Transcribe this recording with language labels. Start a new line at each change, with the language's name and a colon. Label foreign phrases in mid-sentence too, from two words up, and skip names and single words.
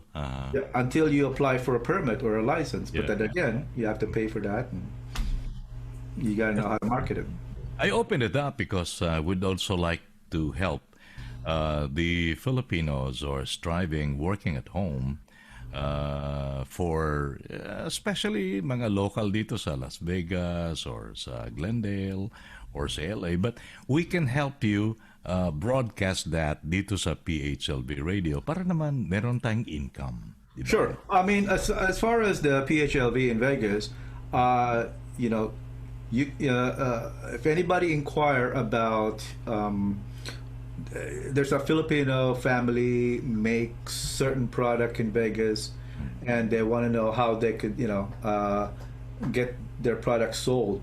English: Until you apply for a permit or a license. But then again, you have to pay for that, and you got to know how to market it. I opened it up because I would also like to help the Filipinos who are striving, working at home, for especially
Filipino: mga local dito sa Las Vegas or sa Glendale or sa LA.
English: But we can help you broadcast that
Filipino: dito sa PHLV Radio para naman meron tayong income. Diba?
English: Sure. I mean, as far as the PHLV in Vegas, if anybody inquire about, there's a Filipino family makes certain product in Vegas, and they want to know how they could, get their product sold.